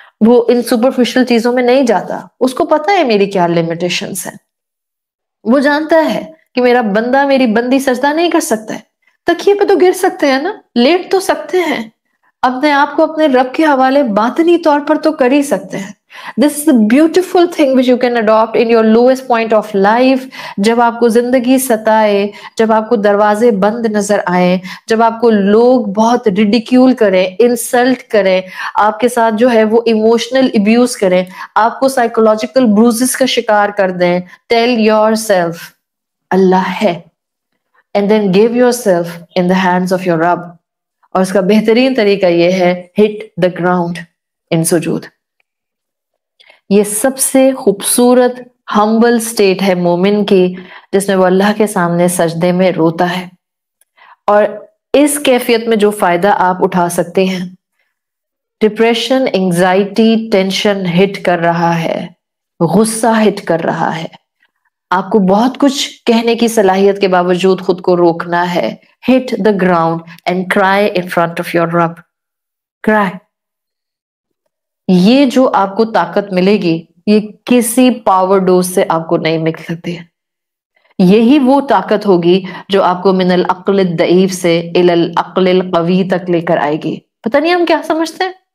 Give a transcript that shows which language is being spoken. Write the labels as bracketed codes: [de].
[ur] وہ ان سپرفیشل چیزوں میں نہیں جاتا. اس کو پتا ہے میری کیا لمیٹیشنز ہیں. وہ جانتا ہے کہ میرا بندہ، میری بندی سجدہ نہیں کر سکتا ہے. تکیے پہ تو گر سکتے ہیں نا، لیٹ تو سکتے ہیں، اپنے آپ کو اپنے رب کے حوالے باطنی طور پر تو کر ہی سکتے ہیں. [en] This is the beautiful thing which you can adopt in your lowest point of life. [ur] جب آپ کو زندگی ستائے، جب آپ کو دروازے بند نظر آئے، جب آپ کو لوگ بہت ریڈیکیول کریں، انسلٹ کریں، آپ کے ساتھ جو ہے وہ ایموشنل ابیوز کریں، آپ کو سائیکولوجیکل بروزز کا شکار کر دیں، [en] tell yourself [ur] اللہ ہے، [en] and then give yourself in the hands of your [ur] رب. اور اس کا بہترین طریقہ یہ ہے [en] hit the ground in [ur] سجود. یہ سب سے خوبصورت ہمبل سٹیٹ ہے مومن کی، جس میں وہ اللہ کے سامنے سجدے میں روتا ہے. اور اس کیفیت میں جو فائدہ آپ اٹھا سکتے ہیں، ڈپریشن، انگزائٹی، ٹینشن ہٹ کر رہا ہے، غصہ ہٹ کر رہا ہے، آپ کو بہت کچھ کہنے کی صلاحیت کے باوجود خود کو روکنا ہے. [en] hit the ground and cry in front of your رب. cry. [ur] یہ جو آپ کو طاقت ملے گی، یہ کسی پاور ڈوز سے آپ کو نہیں مل سکتی. یہی وہ طاقت ہوگی جو آپ کو [ar] من العقل الضعیف [ur] سے [ar] الی العقل القوی [ur] تک لے کر آئے گی. پتہ نہیں ہم کیا سمجھتے ہیں،